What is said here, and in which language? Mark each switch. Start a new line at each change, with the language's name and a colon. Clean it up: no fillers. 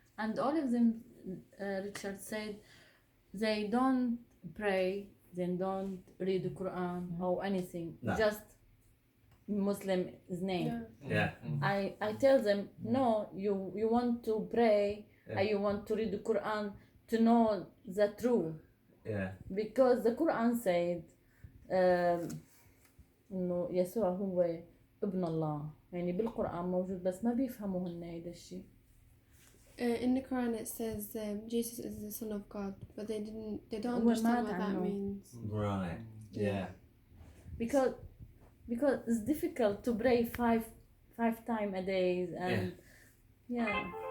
English: And all of them, Richard said, they don't pray, they don't read the Quran or anything, just Muslim's name. Yeah. I tell them, no, you want to pray, and you want to read the Quran to know the truth. Yeah. Because the Quran said
Arabic: إنه يسوع هو ابن الله، يعني بالقرآن موجود بس ما بيفهموا هن هيدا الشيء.
English: In the Quran it says Jesus is the Son of God, but they don't understand what that means. Right. Yeah. Because it's difficult to pray five times a day, and Yeah.